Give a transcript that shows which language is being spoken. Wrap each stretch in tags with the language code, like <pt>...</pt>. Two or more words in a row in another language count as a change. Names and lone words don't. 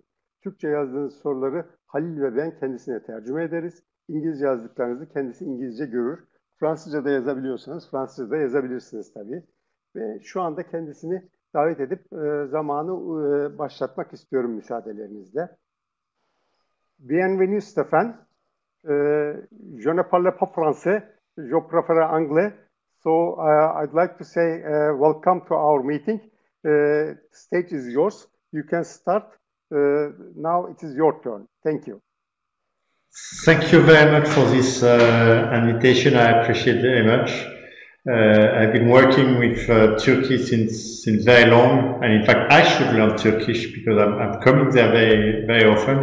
<tr>Türkçe yazdığınız soruları Halil ve ben kendisine tercüme ederiz. İngilizce yazdıklarınızı kendisi İngilizce görür. Fransızca da yazabiliyorsanız Fransızca da yazabilirsiniz tabii. Ve şu anda kendisini davet edip zamanı başlatmak istiyorum müsaadelerinizle.</tr> <fr>Bienvenue Stephane. Je ne parle pas français, je préfère anglais.</fr> <en>So I'd like to say welcome to our meeting. The stage is yours. You can start. Now it is your turn. Thank you. Thank you very much for this invitation. I appreciate it very much. I've been working with Turkey since very long, and in fact I should learn Turkish because I'm coming there very often.</en>